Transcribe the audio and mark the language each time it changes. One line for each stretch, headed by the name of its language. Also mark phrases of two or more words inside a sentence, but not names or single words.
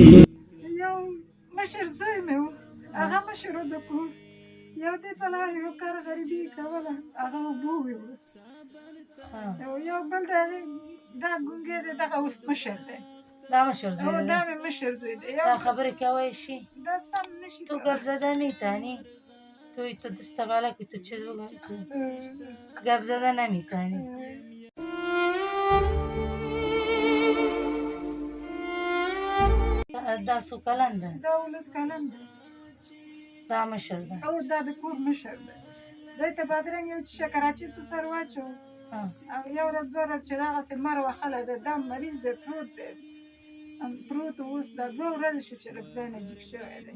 Pashto: یو مشر زوی مې و، هغه مشر و د کور، یو دې په لاره یو کار غریبي یې کوله، هغه اوبه ویوړه، یو بل د هغې دا ګونګی دی، دغه اوس مشر دی، دا مشر زوی دی؟ دا مې مشر زوی دی. دا خبرې کولی شي؟ دا سم نه شي
Persian: تو گپ زده میتونی؟ توی تو دست بالا که تو چیز بگو گپ زده نمیتونی؟
Pashto: دا څو کلن ده؟ دا 19 کلن دی. دا مشر ده؟ او دا د کور مشر دی. دی ته بادرنګ یو چې شکراچي په سر واچو، او یو ورځ دوه ورځ چې دغسې مر وهلی دی، دا مریض دی، پروت دی، پروت اوس دا 2 ورځې شو چې لږ ځای نه جګ شوی دی.